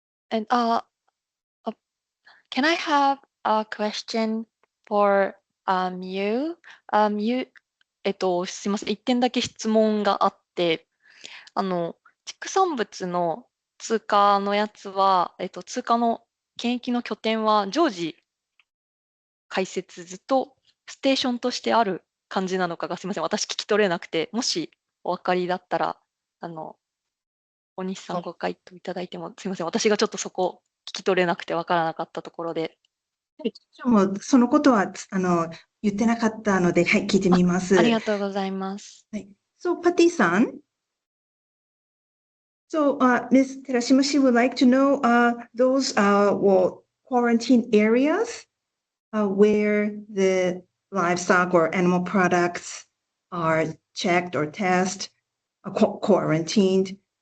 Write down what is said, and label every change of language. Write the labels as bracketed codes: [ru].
[en] And can I have a question for you? You [ja] すいません。一点だけ質問があって、畜産物の通貨のやつは、通貨の検疫の拠点は常時開設ずっとステーションとしてある感じなのかがすいません。私聞き取れなくて、もしお分かりだったら、大西さんご回答いただいてもすいません。私がちょっとそこ聞き取れなくて分からなかったところで。もうそのことは言ってなかったので、はい、聞いてみます。ありがとうございます。はい。 [en] So, Patti-san, so Ms. Terashima, she would like to know those quarantine areas where the livestock or animal products are checked or tested, quarantined.